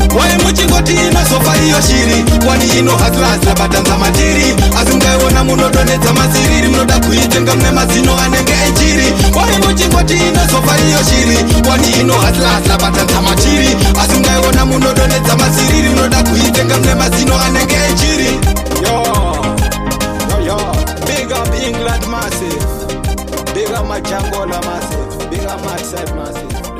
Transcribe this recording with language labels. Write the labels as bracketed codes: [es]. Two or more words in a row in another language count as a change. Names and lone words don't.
[sn] Wai muchingoti inozofa iyo shiri, kwani ino hasla hasla bata nzamatiri. Asi mukaiona munodonhedza maziriri, munoda kuitenga mune mazino anenge echiri. Wai muchingoti inozofa iyo shiri, kwani ino hasla hasla bata nzamatiri. Asi mukaiona munodonhedza maziriri, munoda kuitenga mune mazino anenge echiri. [en] Yo, yo, yo, big up England massive. Big up my Django, la massive. Big up my side massive.